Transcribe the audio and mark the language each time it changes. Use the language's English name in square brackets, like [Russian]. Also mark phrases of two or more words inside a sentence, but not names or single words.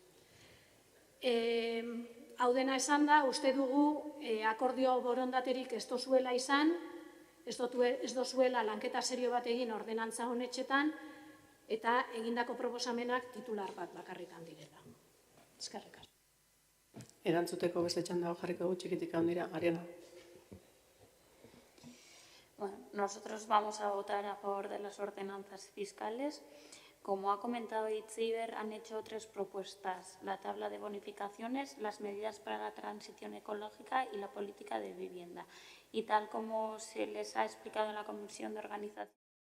[Basque] Hau dena esan da, uste dugu akordio borondaterik ez dozuela izan, ez dozuela lanketa serio bat egin ordenantza honetxetan, eta egindako proposamenak titular bat bakarrikan direla. Eskerrik asko. Erantzuteko beste txanda jarriko dugu txikitik handira, Ariana. [Spanish] Bueno, nosotros vamos a votar a favor de las ordenanzas fiscales. Como ha comentado Itziber, han hecho 3 propuestas: la tabla de bonificaciones, las medidas para la transición ecológica y la política de vivienda. Y tal como se les ha explicado en la Comisión de Organización